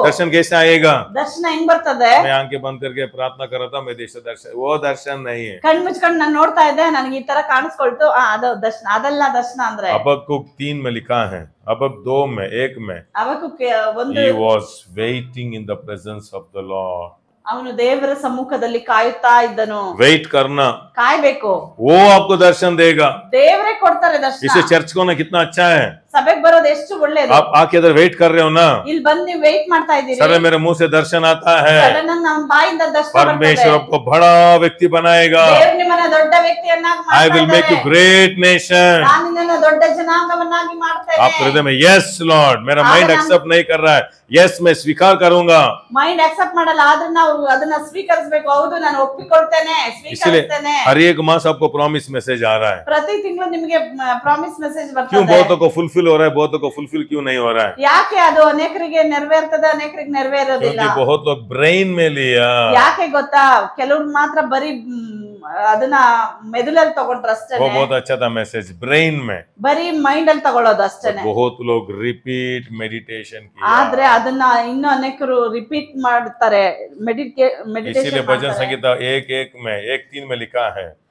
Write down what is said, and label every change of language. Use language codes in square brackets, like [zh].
[hi] दर्शन कैसे आएगा, [kn] ದರ್ಶನ ಹೆಂಗ್ ಬರ್ತದೆ? [hi] मैं आंखें बंद करके प्रार्थना कर रहा था, मैं देश दर्शन, वो दर्शन नहीं है। [kn] ಕಣ್ ಮುಚ್ಕೊಂಡು ನಾನು ನೋಡ್ತಾ ಇದ್ದೆ, ನನಗೆ ಈ ತರ ಕಾಣಿಸ್ಕೊಳ್ತು, ಅದು ದರ್ಶನ, ಅದೆಲ್ಲ ದರ್ಶನ ಅಂದ್ರೆ। [hi] हबक्कुक 3 में लिखा है, हबक्कुक 2 में 1 में, [kn] ಅವಕ್ಕೂ ಒಂದು [en] he was waiting in the presence of the Lord। [kn] ಅವನು ದೇವರ ಸಮ್ಮುಖದಲ್ಲಿ ಕಾಯುತ್ತಾ ಇದ್ದನು। [hi] वेट करना, [kn] ಕಾಯ್ಬೇಕು, [hi] वो आपको दर्शन देगा। [kn] ದೇವರೇ ಕೊಡ್ತಾರೆ ದರ್ಶನ। [hi] इसे चर्च को ना कितना अच्छा है, [kn] ಸಭೆಗೆ ಬರೋದು ಎಷ್ಟು ಒಳ್ಳೇದು। [hi] आप आके इधर वेट कर रहे हो ना, [kn] ಇಲ್ಲಿ ಬಂದು ನೀವು ವೇಟ್ ಮಾಡ್ತಾ ಇದ್ದೀರಿ, [hi] सर मेरे मुंह से दर्शन आता है, [kn] ಸಡನ್ ನಮ್ಮ ಬಾಯಿಂದ ದರ್ಶನ ಬರ್ತದೆ। [hi] परमेश्वर आपको बड़ा व्यक्ति बनाएगा। [kn] ದೇವರು ನಿಮ್ಮನ್ನ ದೊಡ್ಡ ವ್ಯಕ್ತಿಯನ್ನಾಗಿ [en] I will make you great nation। [kn] ನಾನು ನಿನ್ನನ್ನು ದೊಡ್ಡ ಜನಾಂಗವನ್ನಾಗಿ ಮಾಡ್ತೇನೆ। [hi] आप हृदय में यस लॉर्ड, मेरा माइंड एक्सेप्ट नहीं कर रहा है, यस मैं स्वीकार करूंगा। [kn] ಮೈಂಡ್ ಅಕ್ಸೆಪ್ಟ್ ಮಾಡಲ್ಲ, ಆದ್ರೆ ನಾವು ಅದನ್ನ ಸ್ವೀಕರಿಸಬೇಕು। ಹೌದು, ನಾನು ಒಪ್ಪಿಕೊಳ್ತೇನೆ, [hi] इसलिए [kn] ಸ್ವೀಕರಿಸ್ತೇನೆ। [hi] हर एक मास आपको प्रॉमिस मैसेज आ रहा है। [kn] ಪ್ರತಿ ತಿಂಗಳು ನಿಮಗೆ ಪ್ರಾಮಿಸ್ ಮೆಸೇಜ್ [hi] क्यों [kn] ಬರ್ತದೆ। [hi] बहुतों को फुलफिल हो रहा है, बहुतों को फुलफिल क्यों नहीं हो रहा है, [kn] ಯಾಕೆ ಅದು ಅನೇಕರಿಗೆ ನೆರವೇರ್ತದೆ, ಅನೇಕರಿಗೆ ನೆರವೇರೋದಿಲ್ಲ? [hi] क्योंकि बहुत लोग ब्रेन में लिया। [kn] ಯಾಕೆ ಗೊತ್ತಾ, ಕೆಲವ್ರು ಮಾತ್ರ ಬರೀ ಅದನ್ನ ಮೆದುಳಲ್ಲಿ ತಗೊಂಡ್ರ [hi] वो [kn] ಅಷ್ಟೇನೆ, [hi] बहुत अच्छा था मैसेज, ब्रेन में। [kn] ಬರೀ ಮೈಂಡ್ ಅಲ್ಲಿ ತಗೊಳ್ಳೋದು ಅಷ್ಟೇನೆ। [hi] बहुत लोग रिपीट मेडिटेशन [kn] ಆದ್ರೆ [hi] किया। [kn] ಅದನ್ನ ಇನ್ನು ಅನೇಕರು ರಿಪೀಟ್ ಮಾಡ್ತಾರೆ, [hi] इसीलिए [kn] ಮೆಡಿಟೇಷನ್ [hi] भजन संगीता 1:1 में 1:3 में लिखा है,